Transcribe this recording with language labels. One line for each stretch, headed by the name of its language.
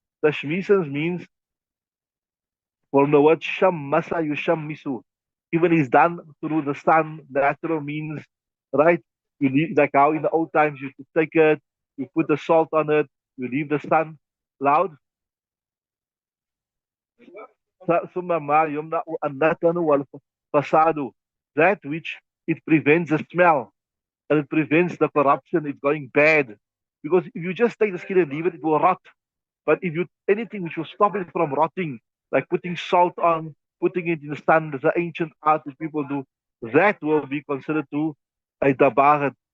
English: Tashmisan means from the word shammasa yushammisu. Even is done through the sun, natural means, right? You leave, like how in the old times you could take it, you put the salt on it, you leave the sun loud.
Arabic: ثم ما يمنع النتن والفساد.
English: That which it prevents the smell and it prevents the corruption, it's going bad. Because if you just take the skin and leave it, it will rot. But if you anything which will stop it from rotting, like putting salt on, putting it in the sun, there's an ancient art that people do, that will be considered to a dabarat.